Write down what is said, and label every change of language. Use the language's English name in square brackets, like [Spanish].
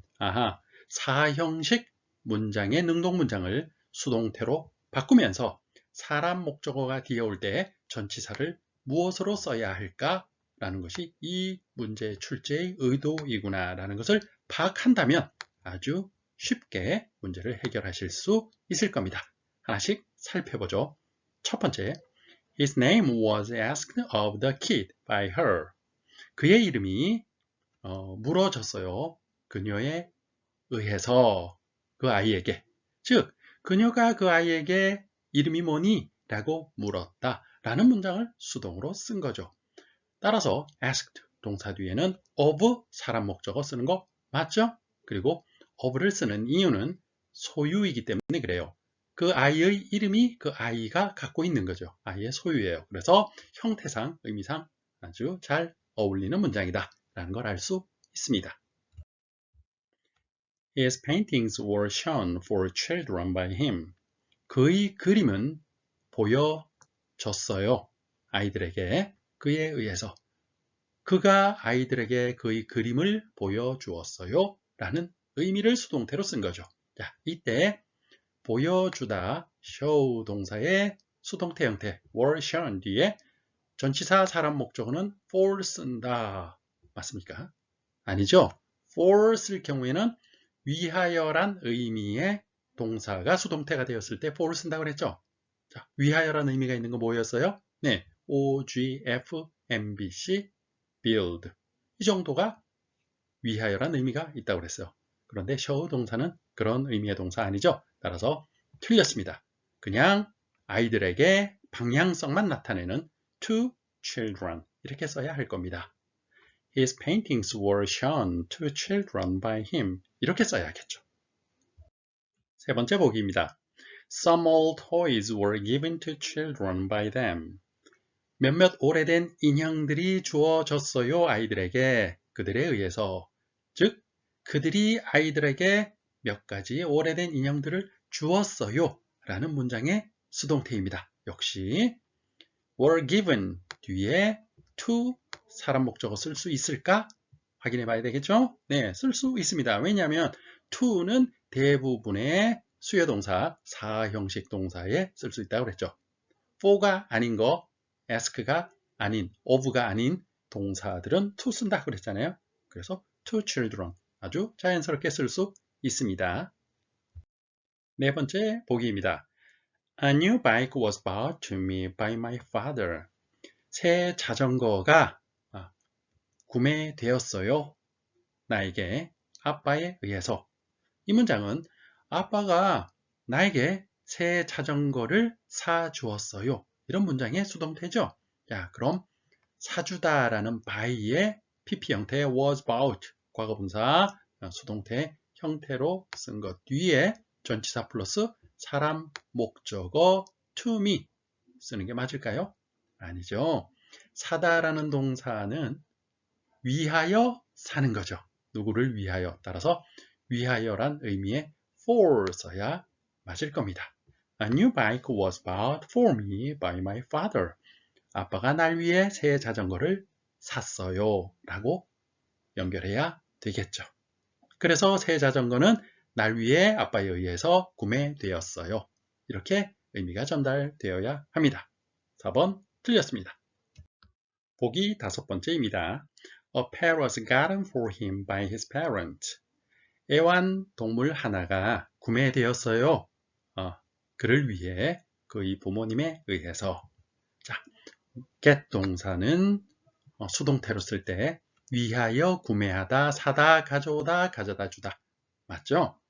[Korean] 아하, 사형식 문장의 능동문장을 수동태로 바꾸면서 사람 목적어가 뒤에 올 때 전치사를 무엇으로 써야 할까? 라는 것이 이 문제 출제의 의도이구나 라는 것을 파악한다면 아주 쉽게 문제를 해결하실 수 있을 겁니다. 하나씩 살펴보죠. 첫 번째, [English] His name was asked of the kid by her. [Korean] 그의 이름이 물어졌어요. 그녀에 의해서 그 아이에게. 즉, 그녀가 그 아이에게 이름이 뭐니? 라고 물었다 라는 문장을 수동으로 쓴 거죠. 따라서 asked 동사 뒤에는 of 사람 목적어 쓰는 거 맞죠? 그리고 of를 쓰는 이유는 소유이기 때문에 그래요. 그 아이의 이름이 그 아이가 갖고 있는 거죠. 아이의 소유예요. 그래서 형태상, 의미상 아주 잘 어울리는 문장이다 라는 걸 알 수 있습니다. [English] His paintings were shown for children by him. [Korean] 그의 그림은 보여졌어요. 아이들에게 그에 의해서. 그가 아이들에게 그의 그림을 보여주었어요. 라는 의미를 수동태로 쓴 거죠. 자, 이때 보여주다, show 동사의 수동태 형태 were shown 뒤에 전치사 사람 목적어는 for 쓴다. 맞습니까? 아니죠. for 쓸 경우에는 위하여란 의미의 동사가 수동태가 되었을 때 for 쓴다고 그랬죠. 자, 위하여란 의미가 있는 거 뭐였어요? 네, OGF, MBC, build. 이 정도가 위하여란 의미가 있다고 그랬어요. 그런데 show 동사는 그런 의미의 동사 아니죠. 따라서 틀렸습니다. 그냥 아이들에게 방향성만 나타내는 to children 이렇게 써야 할 겁니다. [English] His paintings were shown to children by him [Korean] 이렇게 써야겠죠. 세 번째 보기입니다. [English] Some old toys were given to children by them. [Korean] 몇몇 오래된 인형들이 주어졌어요. 아이들에게 그들에 의해서. 즉 그들이 아이들에게 몇 가지 오래된 인형들을 주었어요 라는 문장의 수동태입니다. 역시 were given 뒤에 to 사람 목적어 쓸 수 있을까? 확인해 봐야 되겠죠? 네, 쓸 수 있습니다. 왜냐하면 to는 대부분의 수요동사, 사형식 동사에 쓸 수 있다고 그랬죠. for가 아닌 거, ask가 아닌, of가 아닌 동사들은 to 쓴다 그랬잖아요. 그래서 to children 아주 자연스럽게 쓸 수 있습니다. 네 번째 보기입니다. [English] A new bike was bought to me by my father. [Korean] 새 자전거가 구매되었어요. 나에게 아빠에 의해서. 이 문장은 아빠가 나에게 새 자전거를 사주었어요. 이런 문장의 수동태죠. 자, 그럼 사주다라는 buy의 pp 형태의 was bought 과거분사 수동태 형태로 쓴 것 뒤에 전치사 플러스 사람 목적어 to me 쓰는 게 맞을까요? 아니죠. 사다라는 동사는 위하여 사는 거죠. 누구를 위하여. 따라서 위하여란 의미의 for 써야 맞을 겁니다. [English] A new bike was bought for me by my father. [Korean] 아빠가 날 위해 새 자전거를 샀어요 라고 연결해야 되겠죠. 그래서 새 자전거는 날 위해 아빠에 의해서 구매되었어요. 이렇게 의미가 전달되어야 합니다. 4번 틀렸습니다. 보기 5번째입니다. [English] A pet was gotten for him by his parents. [Korean] 애완동물 하나가 구매되었어요. 그를 위해 그의 부모님에 의해서. 자, get 동사는 수동태로 쓸 때 위하여 구매하다, 사다, 가져오다, 가져다 주다. 맞죠?